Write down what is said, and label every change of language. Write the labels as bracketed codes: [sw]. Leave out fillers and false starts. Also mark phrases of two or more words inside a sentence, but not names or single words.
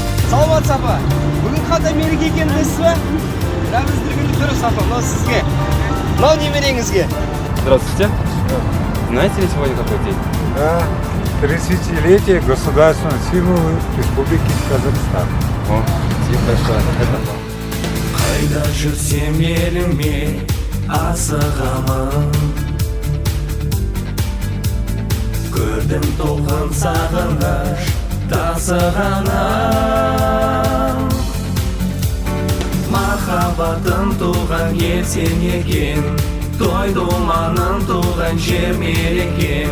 [kk] Саламатсыз апа. Бүгін қандай мереке екенін білесіз бе? Рәміздер күні дұрыс апа, мынау сізге. Мынау немереңізге. [ru] Здравствуйте. Знаете ли сегодня какой день? Да, 30-летие государственного символа Республики Казахстан. О, спасибо большое. Это вам. [kk] Қайда жүрсем еліме асығамын, көрдім толқын сағыныш тасығанын. Махаббатым туған ел сен екен, той думаным туған жер мерекем.